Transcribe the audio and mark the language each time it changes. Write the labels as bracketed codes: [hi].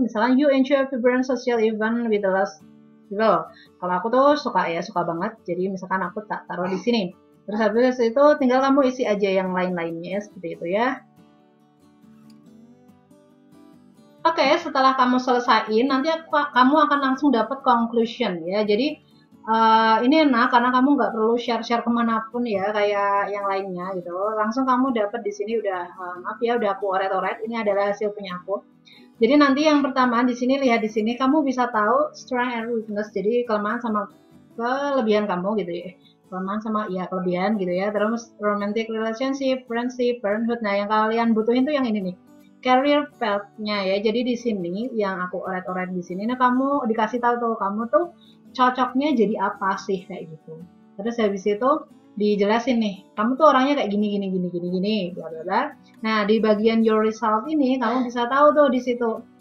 [en] Misalnya, you enjoy vibrant social event with the last people. [id] Kalau aku tuh suka banget. Jadi misalkan aku tak taruh di sini. Terus habis itu tinggal kamu isi aja yang lain-lainnya seperti itu ya. Oke, setelah kamu selesaiin, nanti kamu akan langsung dapat conclusion ya. Jadi ini enak karena kamu nggak perlu share-share kemanapun ya kayak yang lainnya gitu. Langsung kamu dapat di sini udah maaf ya, udah aku oret-oret. Ini adalah hasil punya aku. Jadi nanti yang pertama di sini, lihat di sini kamu bisa tahu [en] strength and weakness. [id] Jadi kelemahan sama kelebihan kamu gitu ya. Kelemahan sama ya kelebihan gitu ya. Terus [en] romantic relationship, friendship, parenthood. [id] Nah, yang kalian butuhin tuh yang ini nih. Career path-nya ya. Jadi di sini yang aku oret-oret di sini, nah kamu dikasih tahu tuh kamu tuh cocoknya jadi apa sih kayak gitu. Terus habis itu dijelasin nih, kamu tuh orangnya kayak gini gini gini gini gini bla bla bla. Nah, di bagian your result ini kamu bisa tahu tuh di situ.